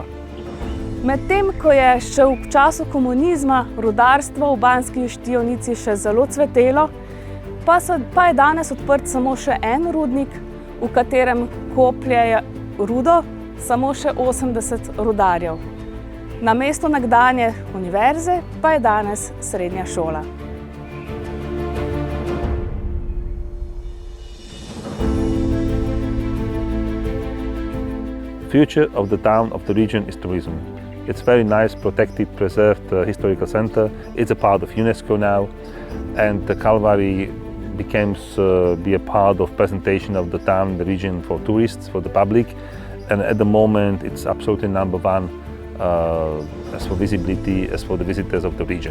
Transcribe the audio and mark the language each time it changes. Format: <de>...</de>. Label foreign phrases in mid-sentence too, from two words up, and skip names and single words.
<sl>Medtem ko je še v času komunizma rudarstvo v Banski Štiavnici še zelo cvetelo, pa je danes odprt samo še en rudnik, v katerem kopljejo rudo samo še 80 rudarjev. Namesto nekdanje univerze pa je danes srednja šola.</sl> <en>Future of the town, of the region, is tourism. It's very nice, protected, preserved historical center. It's a part of UNESCO now, and the Kalvary becomes be a part of presentation of the town, the region for tourists, for the public, and at the moment it's absolutely number one as for visibility, as for the visitors of the region.</en>